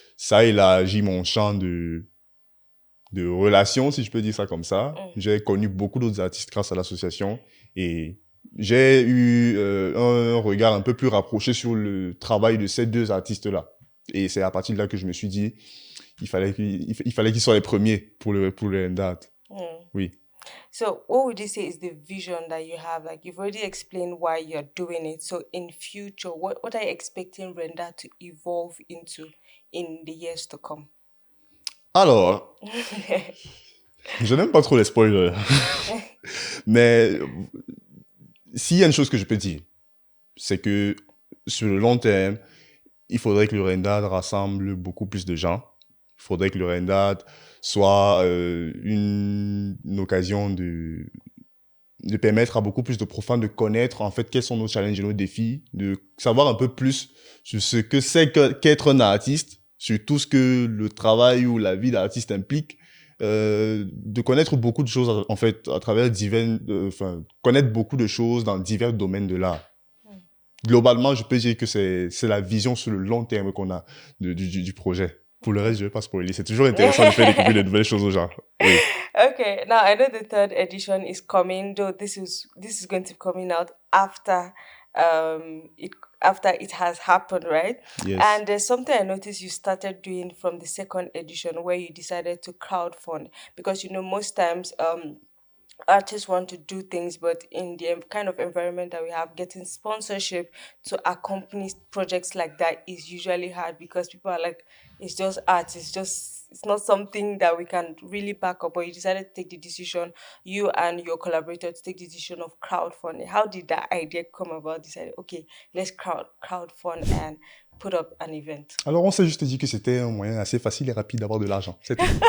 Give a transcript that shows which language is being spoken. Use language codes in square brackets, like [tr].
[fr] Ça élargit mon champ de relations, si je peux dire ça comme ça. J'ai connu beaucoup d'autres artistes grâce à l'association et j'ai eu un regard un peu plus rapproché sur le travail de ces deux artistes-là. Et c'est à partir de là que je me suis dit, il fallait qu'ils soient les premiers pour le Rendat. Oui. [en] So what would you say is the vision that you have? Like you've already explained why you're doing it. So in future, what are you expecting Renda to evolve into in the years to come? [fr] Alors, je n'aime pas trop les spoilers. Mais s'il y a une chose que je peux dire, c'est que sur le long terme, il faudrait que le Rendad rassemble beaucoup plus de gens. Il faudrait que le Rendad soit une occasion de permettre à beaucoup plus de profanes de connaître en fait quels sont nos challenges et nos défis, de savoir un peu plus sur ce que c'est qu'être un artiste, sur tout ce que le travail ou la vie d'artiste implique, de connaître beaucoup de choses en fait à travers connaître beaucoup de choses dans divers domaines de l'art. Globalement, je peux dire que c'est la vision sur le long terme qu'on a du projet. Pour le reste, je vais pas spoiler. C'est toujours intéressant de faire découvrir de nouvelles choses aux gens. Oui. [en] Okay, now I know the third edition is coming, though this is going to be coming out after it after it has happened, right? Yes. And there's something I noticed you started doing from the second edition where you decided to crowdfund because most times artists want to do things, but in the kind of environment that we have, getting sponsorship to accompany projects like that is usually hard because people are like, it's just art, it's not something that we can really back up. But you decided to take the decision, you and your collaborator, to take the decision of crowdfunding. How did that idea come about? Decided, okay, let's crowdfund and put up an event. [fr] Alors, on s'est juste dit que c'était un moyen assez facile et rapide d'avoir de l'argent. C'est tout.